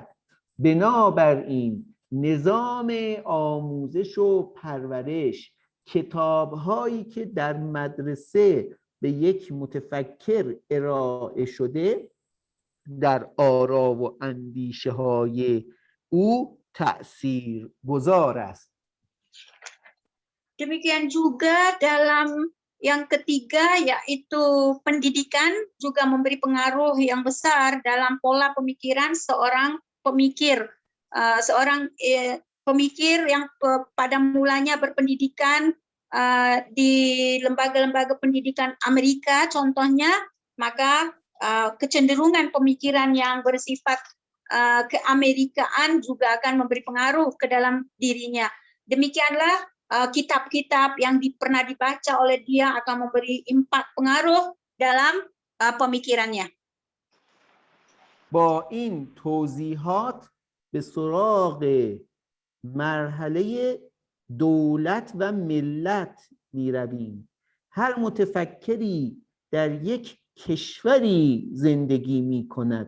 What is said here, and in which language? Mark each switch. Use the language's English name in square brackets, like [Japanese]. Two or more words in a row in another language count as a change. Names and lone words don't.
[Persian] بنابراین نظام آموزش و پرورش، کتاب‌هایی که در مدرسه به یک متفکر ارائه شده در آرا و اندیشه‌های او تأثیر گذار است. [Indonesian] Demikian juga dalam yang ketiga, yaitu pendidikan, juga memberi pengaruh yang besar dalam pola pemikiran seorang pemikir. Seorang pemikir yang pada mulanya berpendidikan di lembaga-lembaga pendidikan Amerika contohnya, maka kecenderungan pemikiran yang bersifat keamerikaan juga akan memberi pengaruh ke dalam dirinya. Demikianlah kitab-kitab yang pernah dibaca oleh dia akan memberi impact, pengaruh dalam pemikirannya. [Persian] با این توضیحات به سراغ مرحله دولت و ملت می رویم. هر متفکری در یک کشوری زندگی می کند.